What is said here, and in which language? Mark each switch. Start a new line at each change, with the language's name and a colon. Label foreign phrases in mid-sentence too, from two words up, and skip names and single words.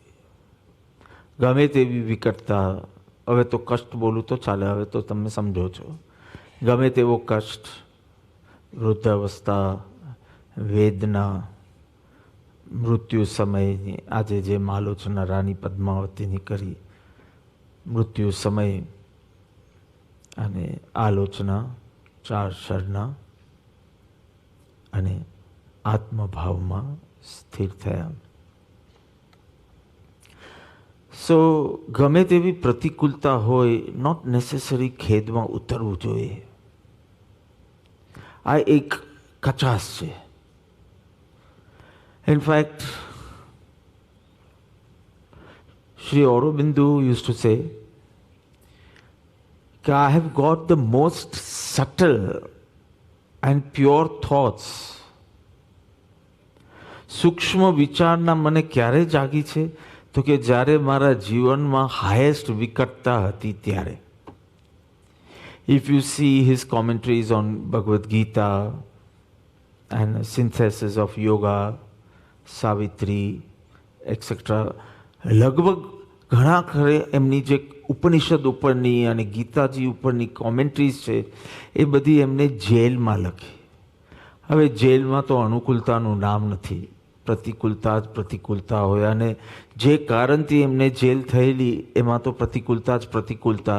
Gujarati: ગમે તેવી વિકટતા, હવે તો કષ્ટ બોલું તો ચાલે, હવે તો તમે સમજો છો, ગમે તેવો કષ્ટ, વૃદ્ધાવસ્થા, વેદના, મૃત્યુ સમયની આજે જેમ આલોચના રાણી પદ્માવતીની કરી, મૃત્યુ સમય અને આલોચના ચાર શરના અને આત્મભાવમાં સ્થિર થયા. સો ગમે તેવી પ્રતિકૂળતા હોય,
English: not necessary
Gujarati: ખેદમાં ઉતરવું જોઈએ. આ એક કચાસ છે.
English: ઇનફેક્ટ Sri Aurobindo used to say that I have got the most subtle and pure thoughts.
Gujarati: સૂક્ષ્મ વિચારના મને ક્યારે જાગી છે? તો કે જ્યારે મારા જીવનમાં હાઈએસ્ટ વિકટતા હતી ત્યારે.
English: If you see his commentaries on Bhagavad Gita and synthesis of yoga, Savitri, etc.,
Gujarati: લગભગ ઘણા ખરે એમની જે ઉપનિષદ ઉપરની અને ગીતાજી ઉપરની કોમેન્ટ્રીઝ છે એ બધી એમને જેલમાં લખી. હવે જેલમાં તો અનુકૂળતાનું નામ નથી, પ્રતિકૂળતા જ પ્રતિકૂળતા હોય, અને જે કારણથી એમને જેલ થયેલી એમાં તો પ્રતિકૂળતા જ પ્રતિકૂળતા.